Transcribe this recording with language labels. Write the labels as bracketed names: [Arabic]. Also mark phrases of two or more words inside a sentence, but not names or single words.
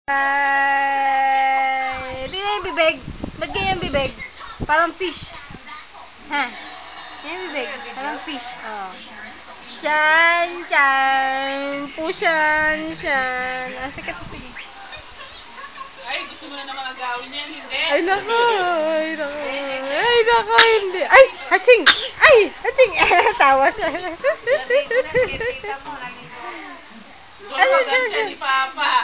[Filipino] Ay, di na yung bibig. Ba't ganyan bibig? Parang fish. Ha? Ganyan bibig. Parang fish. Oh. Shan, shan. Pushan, shan. Ah, sige. Ay, gusto mo na naman agawin yan, hindi? Ay, nako. Ay, nako. Ay, nako, hindi. Ay, haching. Ay, haching. Tawa siya. Ano siya ni Papa?